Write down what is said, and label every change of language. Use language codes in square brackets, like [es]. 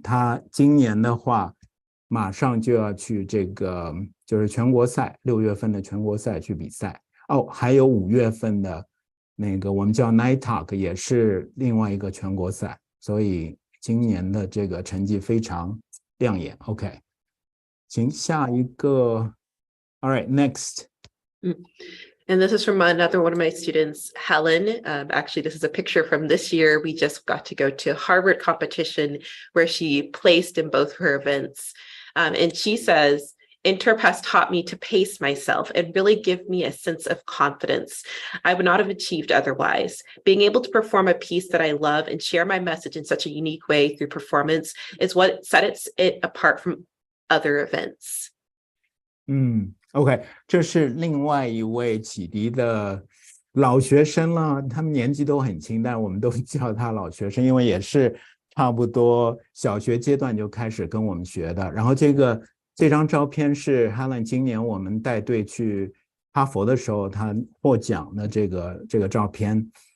[zh] 他今年的话马上就要去这个就是全国赛，6月份的全国赛去比赛。还有5月份的那个我们叫 Night Talk 也是另外一个全国赛，所以今年的这个成绩非常亮眼。 OK， 行，下一个 [en] All right, next. And this is from another one of my students, Helen. Actually, this is a picture from this year. We just got to go to Harvard competition where she placed in both her events. And she says, Interp has taught me to pace myself and really give me a sense of confidence I would not have achieved otherwise. Being able to perform a piece that I love and share my message in such a unique way through performance is what sets it apart from other events. [zh] OK， 这是另外一位启迪的老学生了，他们年纪都很轻，但我们都叫他老学生，因为也是差不多小学阶段就开始跟我们学的。然后这张照片是 Helen 今年我们带队去哈佛的时候他获奖的这个照片。